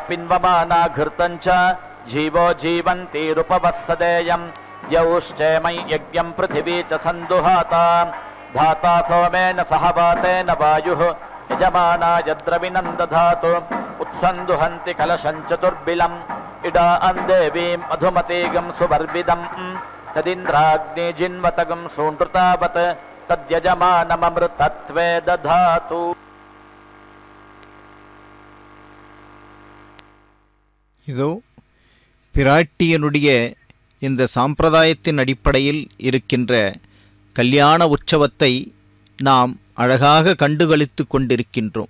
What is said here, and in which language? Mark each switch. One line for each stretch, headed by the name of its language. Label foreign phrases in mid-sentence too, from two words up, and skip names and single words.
Sanskrit: पिन्वमाना घृतं च जीवो जीवन्तीरुपवस्सदेयं यौश्चेमै यज्ञं पृथिवी च सन्दुहाता धाता सोमेन सह वातेन वायुः यजमानाय द्रविणं दधातु उत्सन्दुहन्ति कलशं चतुर्बिलम् इडा अन्देवीं मधुमतीगं सुवर्विदं तदिन्द्राग्नि जिन्वतगं सूनृतावत् तद्यजमानममृतत्वे दधातु.
Tamil: இதோ பிராட்டியனுடைய இந்த சாம்பிரதாயத்தின் அடிப்படையில் இருக்கின்ற கல்யாண உற்சவத்தை நாம் அழகாக கண்டுகளித்து கொண்டிருக்கின்றோம்.